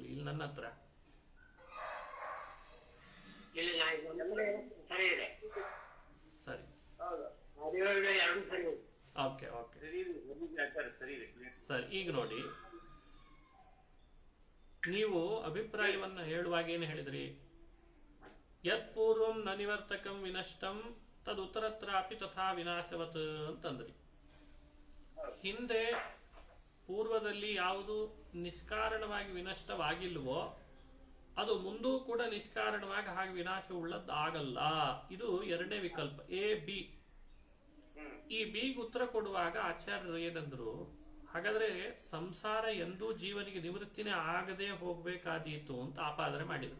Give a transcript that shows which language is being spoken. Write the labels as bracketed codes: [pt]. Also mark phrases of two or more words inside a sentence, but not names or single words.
[kn] ಇಲ್ಲಿ ನನ್ನ ಹತ್ರ ಸರಿ. ಓಕೆ ಓಕೆ ಸರಿ. ಈಗ ನೋಡಿ, ನೀವು ಅಭಿಪ್ರಾಯವನ್ನ ಹೇಳುವಾಗ ಏನು ಹೇಳಿದ್ರಿ? [sa] ಯತ್ ಪೂರ್ವಂ ನ ನಿವರ್ತಕಂ ವಿನಷ್ಟಂ ತದ್ ಉತ್ತರತ್ರಾಪಿ ತಥಾ ವಿನಾಶವತ್ [kn] ಅಂತಂದ್ರಿ. ಹಿಂದೆ ಪೂರ್ವದಲ್ಲಿ ಯಾವುದು ನಿಷ್ಕಾರಣವಾಗಿ ವಿನಷ್ಟವಾಗಿಲ್ವೋ ಅದು ಮುಂದೂ ಕೂಡ ನಿಷ್ಕಾರಣವಾಗಿ ಹಾಗೆ ವಿನಾಶ ಉಳ್ಳದ್ದಾಗಲ್ಲ. ಇದು ಎರಡನೇ ವಿಕಲ್ಪ, ಎ ಬಿ. ಈ ಬಿಗೆ ಉತ್ತರ ಕೊಡುವಾಗ ಆಚಾರ್ಯರು ಏನಂದ್ರು, ಹಾಗಾದ್ರೆ ಸಂಸಾರ ಎಂದೂ ಜೀವನಿಗೆ ನಿವೃತ್ತಿನೇ ಆಗದೆ ಹೋಗ್ಬೇಕಾದೀತು ಅಂತ ಆಪಾದನೆ ಮಾಡಿದ್ರು.